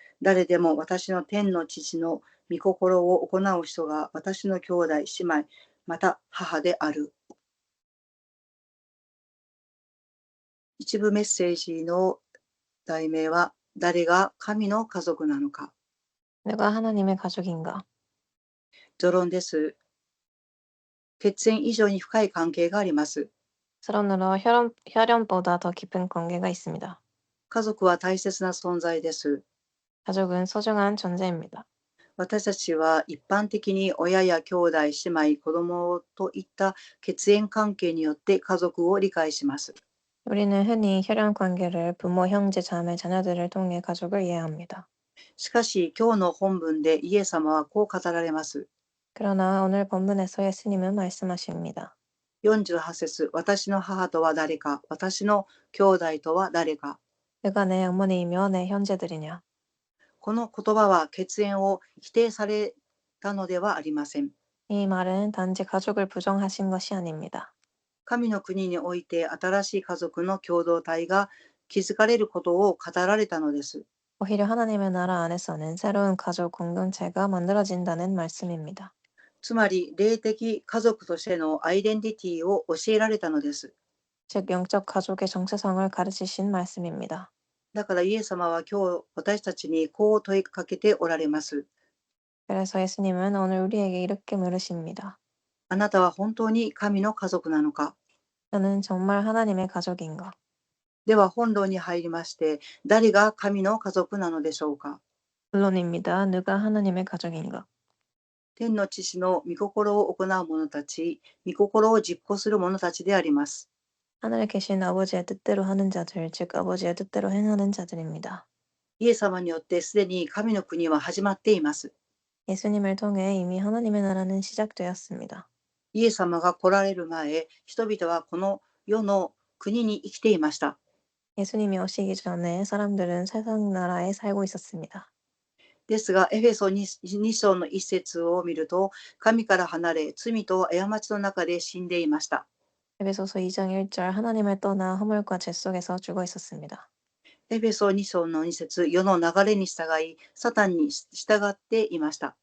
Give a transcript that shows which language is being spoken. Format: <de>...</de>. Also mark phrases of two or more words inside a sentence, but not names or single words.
<ja>誰でも私の天の父の御心を行う人が私の兄弟、姉妹、また母である。一部メッセージの題名は、誰が神の家族なのか。</ja> <ko>누가 하나님의 가족인가?</ko> <ja>序論です。血縁以上に深い関係があります。</ja> <ko>서론으로 혈연보다 더 깊은 관계가 있습니다.</ko> <ja>家族は大切な存在です。</ja> <ko>가족은 소중한 존재입니다.</ko> <ja>私たちは一般的に親や兄弟、姉妹、子供といった血縁関係によって家族を理解します。</ja> <ko>우리는 흔히 혈연 관계를 부모, 형제, 자매, 자녀들을 통해 가족을 이해합니다.</ko> <ja>しかし今日の本文でイエス様はこう語られます。</ja> <ko>그러나 오늘 본문에서 예수님은 말씀하십니다.</ko> <ja>48節、私の母とは誰か、私の兄弟とは誰か。</ja> <ko>그가 내 어머니이며 내 형제들이냐?</ko> <ja>この言葉は血縁を否定されたのではありません。</ja> <ko>이 말은 단지 가족을 부정하신 것이 아닙니다.</ko> <ja>神の国において新しい家族の共同体が築かれることを語られたのです。</ja> <ko>오히려 하나님의 나라 안에서는 새로운 가족 공동체가 만들어진다는 말씀입니다.</ko> <ja>つまり霊的家族としてのアイデンティティを教えられたのです。</ja> <ko>즉 영적 가족의 정체성을 가르치신 말씀입니다.</ko> <ja>だからイエス様は今日私たちにこう問いかけておられます。</ja> <ko>그래서 예수님은 오늘 우리에게 이렇게 물으십니다.</ko> <ja>あなたは本当に神の家族なのか。</ja> <ko>너는 정말 하나님의 가족인가?</ko> <ja>では本論に入りまして、誰が神の家族なのでしょうか。</ja> <ko>물론입니다. 누가 하나님의 가족인가?</ko> <ja>天の父の御心を行う者たち、御心を実行する者たちであります。</ja> <ko>하늘에 계신 아버지의 뜻대로 하는 자들, 즉 아버지의 뜻대로 행하는 자들입니다.</ko> <ja>イエス様によってすでに神の国は始まっています。</ja> <ko>예수님을 통해 이미 하나님의 나라는 시작되었습니다.</ko> <ja>イエス様が来られる前、人々はこの世の国に生きていました。</ja> <ko>예수님이 오시기 전에 사람들은 세상 나라에 살고 있었습니다.</ko> <ja>ですが、エフェソ 2章の一節を見ると、神から離れ、罪と過ちの中で死んでいました。</ja> <ko>에베소서 2장 1절 하나님을 떠나 허물과 죄 속에서 죽어 있었습니다.</ko> <ja>エフェソ2章の2節、世の流れに従い、サタンに従っていました。</ja>